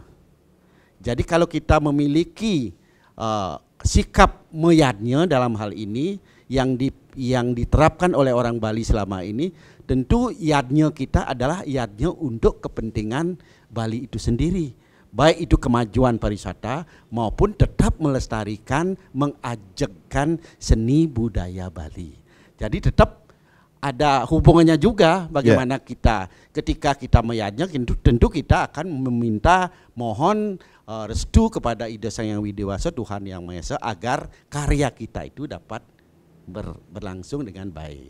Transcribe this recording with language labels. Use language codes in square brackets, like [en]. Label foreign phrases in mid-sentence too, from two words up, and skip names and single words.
[id] Jadi kalau kita memiliki sikap meyadnya dalam hal ini yang diterapkan oleh orang Bali selama ini, tentu yadnya kita adalah yadnya untuk kepentingan Bali itu sendiri. Baik itu kemajuan pariwisata maupun tetap melestarikan, mengajakkan seni budaya Bali. Jadi tetap ada hubungannya juga bagaimana kita ketika kita meyadnya, tentu kita akan meminta mohon restu kepada Ida Sang Hyang Widi Wasa, Tuhan Yang Maha Esa, agar karya kita itu dapat berlangsung dengan baik.